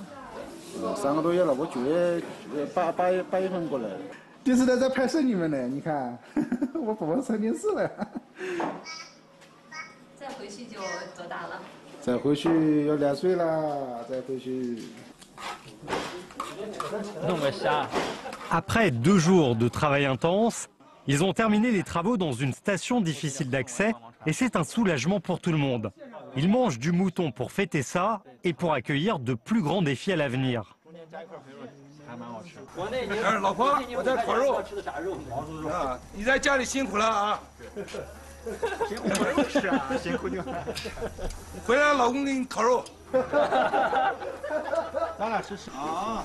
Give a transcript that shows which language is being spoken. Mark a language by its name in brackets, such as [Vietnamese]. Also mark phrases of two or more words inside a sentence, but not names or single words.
[Chinese] ？3 个多月了，我9月8月份过来的。电视台在拍摄你们呢，你看，我宝宝上电视了。再回去就多大了？再回去要2岁了，再回去。弄个虾。 [French] Après 2 jours de travail intense, ils ont terminé les travaux dans une station difficile d'accès et c'est un soulagement pour tout le monde. Ils mangent du mouton pour fêter ça et pour accueillir de plus grands défis à l'avenir. [Chinese] 老婆，我在烤肉。啊，你在家里辛苦了啊。辛苦不用吃啊，辛苦就。回来老公给你烤肉。咱俩吃啊！